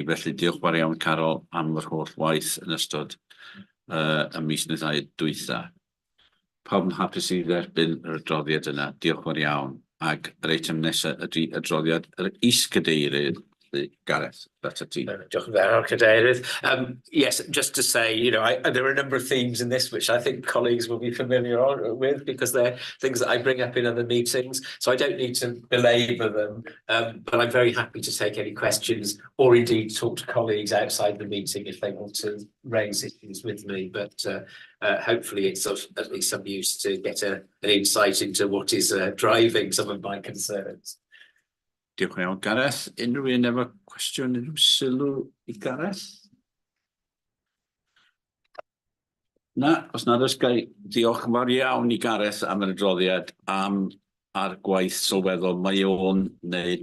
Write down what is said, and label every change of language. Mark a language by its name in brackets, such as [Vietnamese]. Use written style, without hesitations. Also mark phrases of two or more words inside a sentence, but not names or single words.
[Welsh] Felly diolch fawr iawn Carol am yr holl waith yn ystod y mis neu ddau dwytha. Pawb yn hapus i dderbyn yr adroddiad yna. Diolch fawr iawn. Ac yr eitem nesaf ydy adroddiad yr is-cadeirydd, Gareth, [English] that's a team. [Welsh] Diolch yn fawr, Cadeirydd. [English] Yes, just to say, you know, there are a number of themes in this which I think colleagues will be familiar with because they're things that I bring up in other meetings. So I don't need to belabor them, but I'm very happy to take any questions or indeed talk to colleagues outside the meeting if they want to raise issues with me. But hopefully it's of at least some use to get an insight into what is driving some of my concerns. [Welsh] Diolch yn iawn, Gareth. Unrhyw un efo cwestiwn, unrhyw sylw i Gareth? Na, os nad oes gai diolch yn fawr iawn i Gareth am yr adroddiad a'r gwaith sylweddol mae o'n wneud.